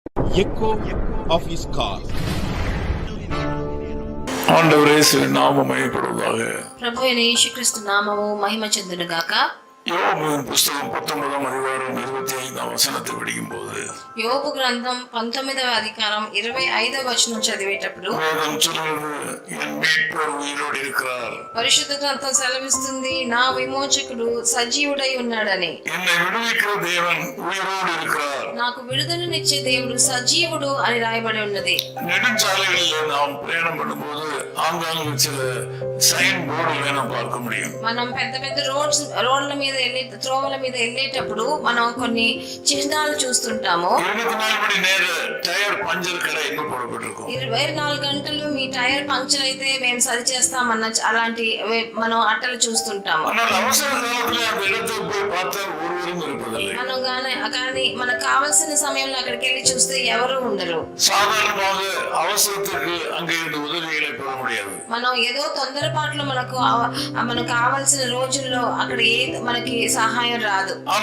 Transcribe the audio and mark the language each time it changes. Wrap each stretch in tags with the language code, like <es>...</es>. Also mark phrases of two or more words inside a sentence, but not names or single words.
<en>echo of his call.</en> <ta>ஆண்டவரே நாமம் மகிமைப்படுவதாக.</ta> <te>ప్రభు అయిన యేసుక్రీస్తు నామము మహిమ చెందునుగాక.</te> <ta>யோபு புத்தகம் 19ஆம் அதிகாரம் 25ஆம் வசனத்தை படிக்கும்போது</ta> <te>యోబు గ్రంథం 19వ అధికారం 25వ వచనం చదివేటప్పుడు</te> <ta>வேதம் சொல்கிறது, என் மீட்பர் உயிரோடு இருக்கிறார்.</ta> <te>పరిశుద్ధ గ్రంథం సెలవిస్తుంది, నా విమోచకుడు సజీవుడై ఉన్నాడని.</te> <ta>என்னை விடுவிக்கிற தேவன் உயிரோடு இருக்கிறார்.</ta> <te>నాకు విడుదలనిచ్చే దేవుడు సజీవుడు అని రాయబడి ఉన్నది.</te> <ta>நெடுஞ்சாலைகளில் நாம் பிரயாணம் பண்ணும்போது ஆங்காங்கு சில</ta> <en>sign boards</en> <ta>நாம் பார்க்க முடியும்.</ta> <te>మనం పెద్ద పెద్ద రోడ్ల మీద త్రోవల మీద వెళ్ళేటప్పుడు మనం కొన్ని చిహ్నాలు చూస్తుంటాము.</te> <ta>24 மணி நேர</ta> <en>tyre puncture</en> <ta>கடை எங்க போடப்பட்டிருக்கும்.</ta> <te>24 గంటలు మీ</te> <en>tyre puncture</en> <te>అయితే మేము సరి చేస్తామన్న అలాంటి మనం అట్టలు చూస్తుంటాము. మనం కానీ మనకు కావాల్సిన సమయంలో అక్కడికి వెళ్ళి చూస్తే ఎవరు ఉండరు. మనం ఏదో తొందరపాట్లు మనకు కావాల్సిన రోజుల్లో అక్కడ మనకి సహాయం రాదు.</te>